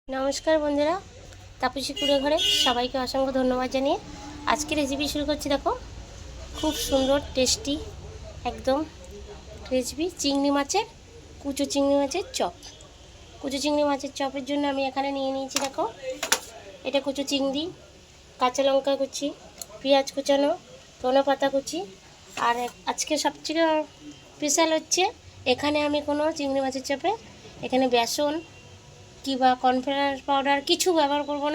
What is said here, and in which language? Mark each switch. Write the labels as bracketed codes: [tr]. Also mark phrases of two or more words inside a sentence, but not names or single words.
[bn] নমস্কার বন্ধুরা তাপসী কুড়ে ঘরে সবাইকে অসংখ্য ধন্যবাদ জানিয়ে আজকের রেসিপি শুরু করছি। দেখো খুব সুন্দর টেস্টি একদম রেসিপি চিংড়ি মাছের কুচো চিংড়ি মাছের চপ। কুচো চিংড়ি মাছের চপের জন্য আমি এখানে নিয়ে নিয়েছি। দেখো এটা কুচো চিংড়ি, কাঁচা লঙ্কা কুচি, পেঁয়াজ কুচানো, ধনে পাতা কুচি। আর আজকে সবচেয়ে স্পেশাল হচ্ছে এখানে আমি কোনো চিংড়ি মাছের চপে এখানে বেসন কিংবা কর্নফ্লাওয়ার পাউডার কিছু ব্যবহার করব না।